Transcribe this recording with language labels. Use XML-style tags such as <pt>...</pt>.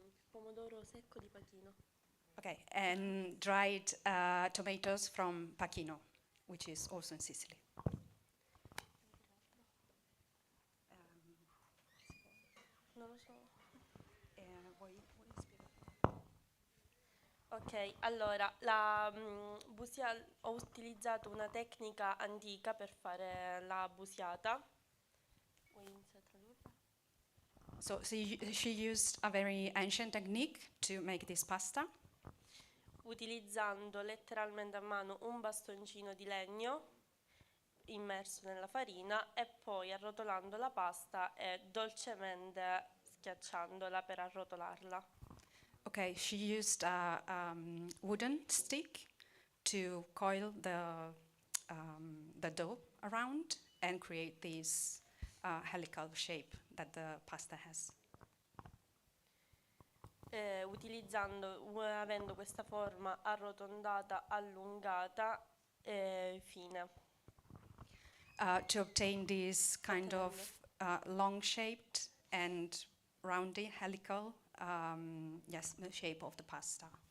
<it>Pomodoro secco di Pachino.</it> <en>Okay, and dried tomatoes from Pachino, which is also in Sicily.</en> <it>Non lo so. Ok, allora, ho utilizzato una tecnica antica per fare la busiata. Vuoi iniziare a tradurre?</it> <en>So she used a very ancient technique to make this pasta.</en> <it>Utilizzando letteralmente a mano un bastoncino di legno immerso nella farina e poi arrotolando la pasta e dolcemente schiacciandola per arrotolarla.</it> <en>Okay, she used a wooden stick to coil the dough around and create this helical shape that the pasta has.</en> <it>Avendo questa forma arrotondata, allungata e fine.</it> <en>To obtain this kind of long-shaped and roundy helical the shape of the pasta.</en>